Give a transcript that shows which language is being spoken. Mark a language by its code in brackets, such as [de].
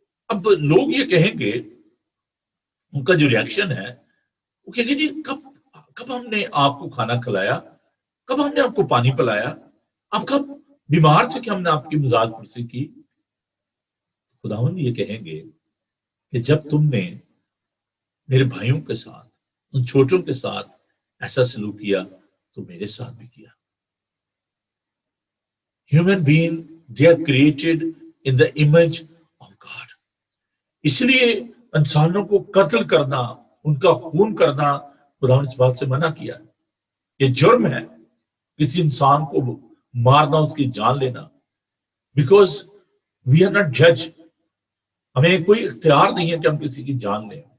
[ur] اب لوگ یہ کہیں گے، ان کا جو ریاکشن ہے وہ کہیں گے جی کب ہم نے آپ کو کھانا کھلایا، کب ہم نے آپ کو پانی پلایا، آپ کب بیمار تھے کہ ہم نے آپ کی مزاج پرسی کی. خداوند یہ کہیں گے کہ جب تم نے میرے بھائیوں کے ساتھ، ان چھوٹوں کے ساتھ ایسا سلوک کیا تو میرے ساتھ بھی کیا. [en] Human being they are created in the image of God. [ur] اس لیے انسانوں کو قتل کرنا، ان کا خون کرنا، خدا نے اس بات سے منع کیا. یہ جرم ہے کسی انسان کو مارنا، اس کی جان لینا. [en] Because we are not جج. [ur] ہمیں کوئی اختیار نہیں ہے کہ ہم کسی کی جان لیں.